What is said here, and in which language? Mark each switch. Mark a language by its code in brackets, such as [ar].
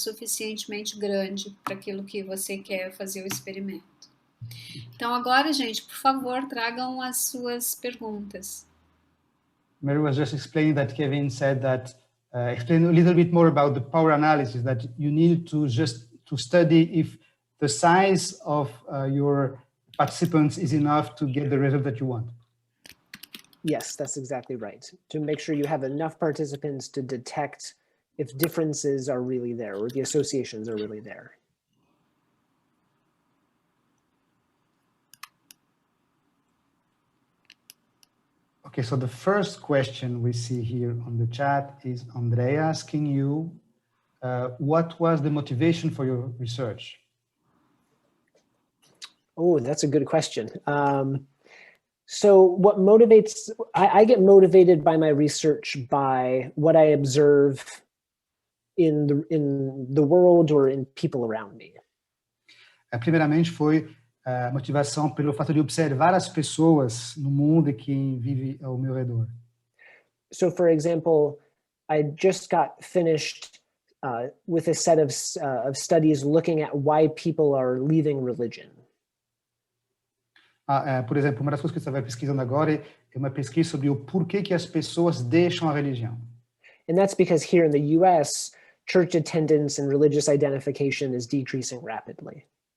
[pt] Suficientemente grande para aquilo que você quer fazer o experimento. Então, agora, gente, por favor, tragam as suas perguntas. [en] Mary was just explaining that Kevin said that, explain a little bit more about the power analysis, that you need to study if the size of your participants is enough to get the result that you want. Yes, that's exactly right. To make sure you have enough participants to detect if differences are really there or the associations are really there. Okay, so the first question we see here on the chat is Andrea asking you, what was the motivation for your research? Oh, that's a good question. So what motivates, I get motivated by my research by what I observe in the world or in people around me. [pt] Primeiramente foi a motivação pelo fato de observar as pessoas no mundo e quem vive ao meu redor. [en] So for example, I just got finished with a set of studies looking at why people are leaving religion. [pt] Por exemplo, uma das coisas que você vai pesquisando agora é uma pesquisa sobre o porquê que as pessoas deixam a religião. [en] And that's because here in the US, church attendance and religious identification is decreasing rapidly.